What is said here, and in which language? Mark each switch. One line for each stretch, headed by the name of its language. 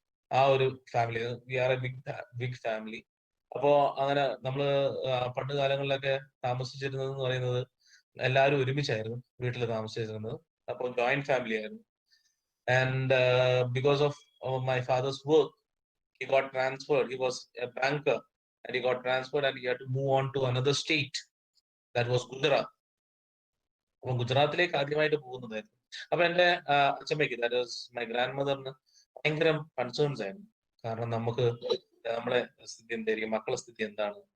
Malayalam: ആ ഒരു family,
English: We are a big family.
Malayalam: അപ്പോ അങ്ങനെ നമ്മള് പണ്ട് കാലങ്ങളിലൊക്കെ താമസിച്ചിരുന്നത് എന്ന് പറയുന്നത് എല്ലാവരും ഒരുമിച്ചായിരുന്നു വീട്ടിൽ താമസിച്ചിരുന്നത്. അപ്പോൾ ജോയിന്റ് ഫാമിലി ആയിരുന്നു.
English: And because of my father's work, he got transferred. He was a banker and he got transferred and he had to move on to another state, that was Gujarat.
Malayalam: അപ്പൊ ഗുജറാത്തിലേക്ക് ആദ്യമായിട്ട് പോകുന്നതായിരുന്നു. അപ്പൊ എന്റെ അച്ഛമ്മയ്ക്ക്,
English: that was my ഗ്രാൻഡ് മദറിന്
Malayalam: ഭയങ്കര concerns ആയിരുന്നു. കാരണം നമ്മളെ സ്ഥിതി എന്തായിരിക്കും, മക്കളുടെ സ്ഥിതി എന്താണ്.